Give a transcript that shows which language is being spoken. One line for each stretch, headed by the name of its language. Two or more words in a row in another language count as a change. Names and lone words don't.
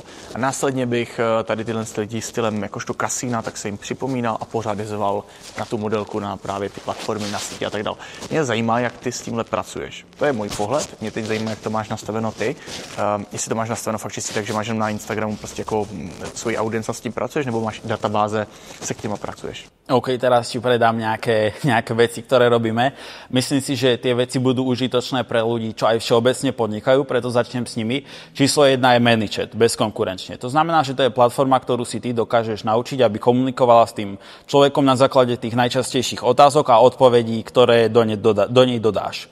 Czech: A následně bych tady tyhle lidi stylem jakožto kasína, tak se jim připomínal a pořádizoval na tu modelku, na právě ty platformy, na sítě a tak dále. Mě zajímá, jak ty s tímhle pracuješ. To je můj pohled. Mě teď zajímá, jak to máš nastaveno ty. Jestli to máš nastaveno fakt čistě, takže máš na Instagramu prostě jako svoji audience s tím pracuješ, nebo máš databáze, se k těma pracuješ?
Slovak: OK, teraz ti predám nejaké veci, ktoré robíme. Myslím si, že tie veci budú užitočné pre ľudí, čo aj všeobecne podnikajú, preto začnem s nimi. Číslo 1 je ManyChat, bezkonkurenčne. To znamená, že to je platforma, ktorú si ty dokážeš naučiť, aby komunikovala s tým človekom na základe tých najčastejších otázok a odpovedí, ktoré do nej dodáš.